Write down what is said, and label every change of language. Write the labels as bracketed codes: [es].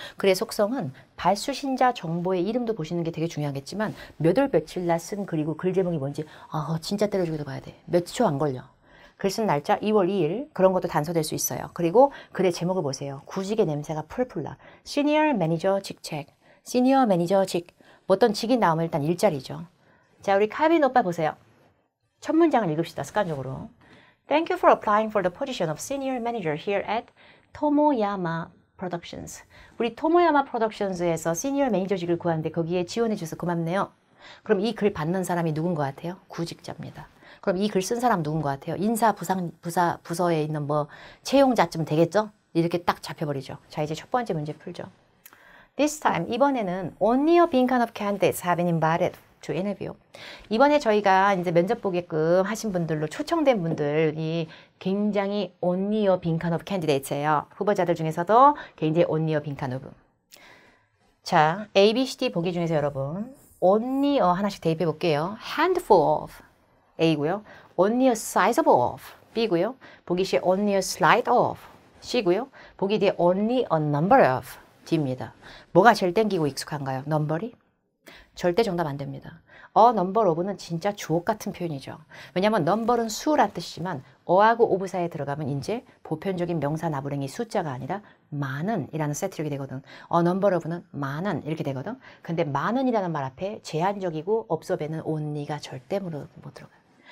[ko] 글의 속성은 발수신자 정보의 이름도 보시는 게 되게 중요하겠지만 몇 월 며칠 날 쓴 글이고 글 제목이 뭔지 진짜 때려주기도 봐야 돼. 몇 초 안 걸려. 글 쓴 날짜 2월 2일 그런 것도 단서될 수 있어요. 그리고 글의 제목을 보세요. 구직의 냄새가 풀풀 나. 시니어 매니저 직책. 시니어 매니저 직. 어떤 직이 나오면 일단 일자리죠. 자, 우리 카빈 오빠 보세요. 첫 문장을 읽읍시다. 습관적으로. [en] Thank you for applying for the position of senior manager here at Tomoyama Productions. [ko] 우리 토모야마 프로덕션즈에서 시니어 매니저직을 구하는데 거기에 지원해 주셔서 고맙네요. 그럼 이 글 받는 사람이 누군 것 같아요? 구직자입니다. 그럼 이 글 쓴 사람 누군 것 같아요? 인사 부서에 있는 뭐 채용자쯤 되겠죠? 이렇게 딱 잡혀버리죠. 자, 이제 첫 번째 문제 풀죠. [en] This time, [ko] 이번에는 [en] only a 빈칸 of candidates have been invited to interview. [ko] 이번에 저희가 이제 면접 보게끔 하신 분들로 초청된 분들이 굉장히 [en] only a 빈칸 of candidates [ko] 예요. 후보자들 중에서도 굉장히 [en] only a 빈칸 of. [ko] 자, A, B, C, D 보기 중에서 여러분 only a 하나씩 대입해 볼게요. [en] handful of A고요. only a sizable of B고요. [ko] 보기 C에 [en] only a slight of C고요. [ko] 보기 D에 [en] only a number of D입니다. [ko] 뭐가 제일 땡기고 익숙한가요? 넘버리? 절대 정답 안 됩니다. number of는 진짜 주옥 같은 표현이죠. 왜냐하면 number은 수란 뜻이지만 어하고 of 사이에 들어가면 이제 보편적인 명사 나부랭이 숫자가 아니라 많은 이라는 세트력이 되거든. number of는 많은 이렇게 되거든. 근데 많은이라는 말 앞에 제한적이고 없어배는 only가 절대 못 들어가요.